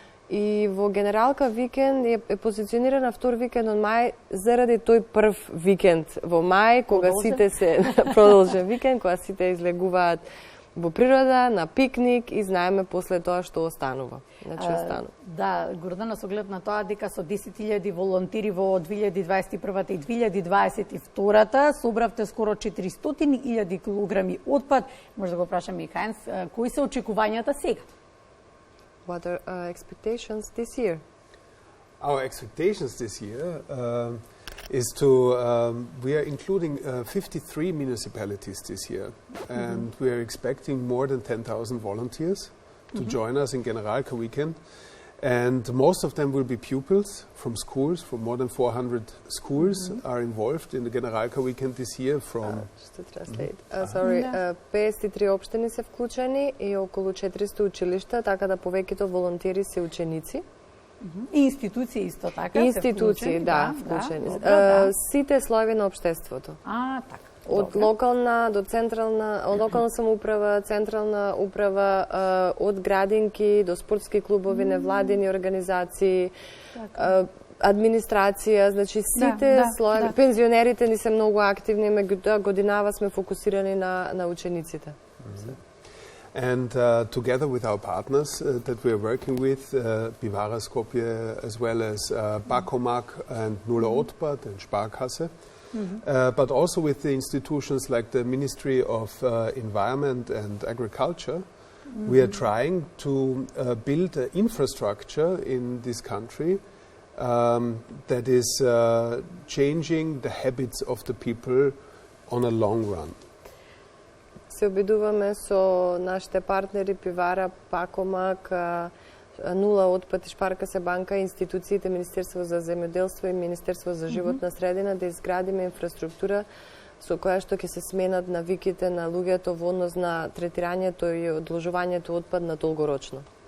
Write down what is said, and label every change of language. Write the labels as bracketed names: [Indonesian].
[Macedonian] И во Генералка викенд е позиционирана втор викенд од мај заради тој прв викенд во мај, кога сите се продолжен викенд, кога сите излегуваат во природа, на пикник и знаеме после тоа што останува. Значи останува. Да, Гордана, со оглед на тоа дека со 10.000 волонтери во 2021 и 2022 собравте скоро 400.000 килограми отпад. Може да го прашаме и Хајнс, кои се очекувањата сега? [English] What are expectations this year? Our expectations this year is to, we are including 53 municipalities this year, and we are expecting more than 10,000 volunteers to join us in Generalka weekend. And most of them will be pupils from schools, from more than 400 schools are involved in the Generalka weekend this year from... Just to translate. [Macedonian] 53 општини се вклучени и околу 400 училишта, така да повеќето волонтери се ученици. И институции исто така институции, да, вклучени. Сите слоеви на општеството. Така. Од локална до централна, од локална самоуправа, централна управа, од градинки до спортски клубови, невладени организации, администрација, значи сите слоеви. Пензионерите ни се многу активни, меѓутоа годинава сме фокусирани на учениците. [English] And together with our partners that we are working with, Bivara Skopje, as well as Bakomak and Nulla Otpad and Sparkasse, but also with the institutions like the Ministry of Environment and Agriculture, we are trying to build an infrastructure in this country that is changing the habits of the people on a long run. [Macedonian] Се обидуваме со нашите партнери Пивара, Пакомак, Нула Отпад и Шпаркасе банка, институциите Министерство за земјоделство и Министерство за животна средина да изградиме инфраструктура со која што ќе се сменат навиките на луѓето во однос на третирањето и одложувањето отпад на долгорочно.